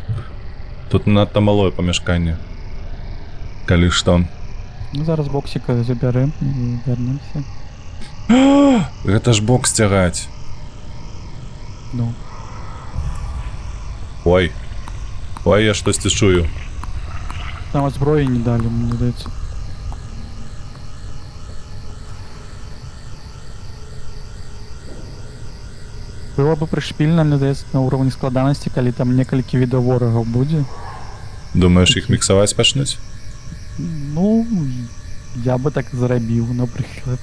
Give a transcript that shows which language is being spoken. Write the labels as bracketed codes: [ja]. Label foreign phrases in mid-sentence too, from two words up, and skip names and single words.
[be] Тут надто малое памяшканне. Калі што. Ну, зараз боксика забярэм і вернемся. Гэта ж бокс цягаць. Ну. Ой, я штосьці чую. [uk] Там от зброї не далі, мені здається. [be] Было бы прышпільна, мне здаецца, на ўровні складанасці, калі там некалькі відаў ворагаў будзе. Думаеш, іх міксаваць пачнуць? Ну, я бы так зрабіў, напрыклад.